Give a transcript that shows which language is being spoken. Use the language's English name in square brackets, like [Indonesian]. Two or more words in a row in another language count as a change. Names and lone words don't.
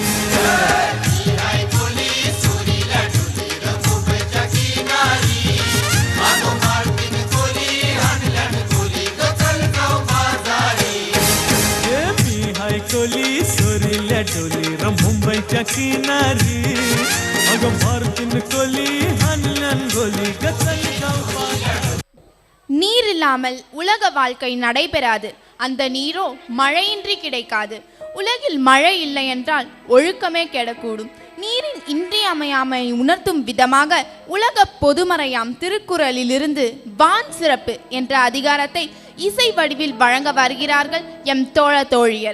[Marathi] कोली सोरील्या डोली मुंबईच्या किनारी अगं मारतीन कोली हानल्यान गोली ग चल जाऊ [Tamil] நீர் இல்லாமல் உலக வாழ்க்கை நடைபெறாது. அந்த நீரோ மழையின்றி கிடைக்காது. உலகில் மழை இல்லை என்றால் ஒழுக்கமே கெடக்கூடும். நீரின் இன்றியமையாமை உணர்த்தும் விதமாக உலக பொதுமறையாம் திருக்குறளிலிருந்து வான் சிறப்பு என்ற அதிகாரத்தை இசை வடிவில் வழங்க வருகிறார்கள் எம் தோழ தோழியர்.